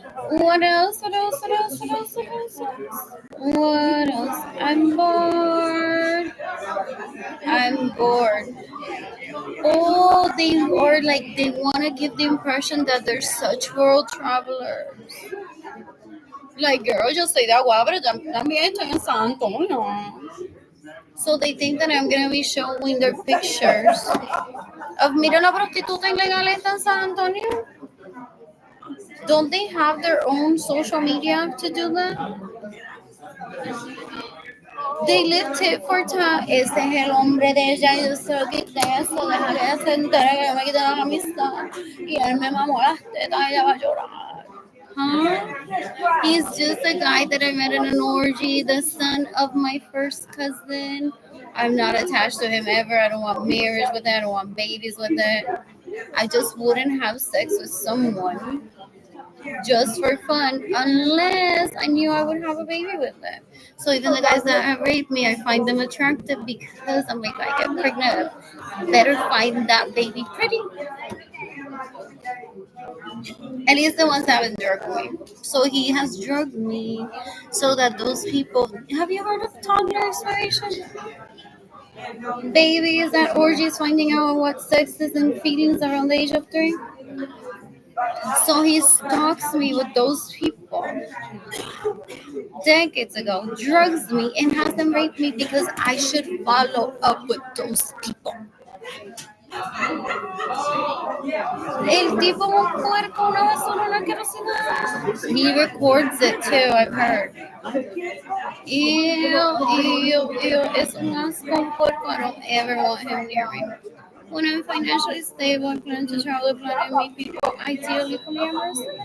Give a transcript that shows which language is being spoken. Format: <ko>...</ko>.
<en>What else? What else? What else? What else? What else? What else? I'm bored. I'm bored. Oh, they are like, they want to give the impression that they're such world travelers. Like, girl,</en> <es>yo soy de Agua, pero también estoy en San Antonio.</es> <en>So they think that I'm gonna be showing their pictures of</en> <es>mira la prostituta ilegal está en San Antonio.</es> <en>Don't they have their own social media to do that? They live tit for tat.</en> <es>Ese es el hombre de ella. Yo se lo quité eso. Deja que se entere que yo me quité la camisa. Y él me mamó las tetas y ella va a llorar. Huh?</es> <en>He's just a guy that I met in an orgy, the son of my first cousin. I'm not attached to him ever. I don't want marriage with it. I don't want babies with it. I just wouldn't have sex with someone just for fun unless I knew I would have a baby with them. So even the guys that have raped me, I find them attractive because I'm like, I get pregnant, better find that baby pretty. At least the ones that haven't drugged me. So he has drugged me so that those people. Have you heard of toddler exploration? Babies at orgies finding out what sex is and feelings around the age of 3. So he stalks me with those people decades ago, drugs me, and has them rape me because I should follow up with those people.</en> <es>El tipo un puerco, una basura, una asquerosidad.</es> <en>He records it too, I've heard. Ew, ew, ew.</en> <es>Es un asco, un puerco.</es> <en>I don't ever want him near me. When I'm financially stable, I plan to travel the planet and meet people, ideally polyamorous.</en>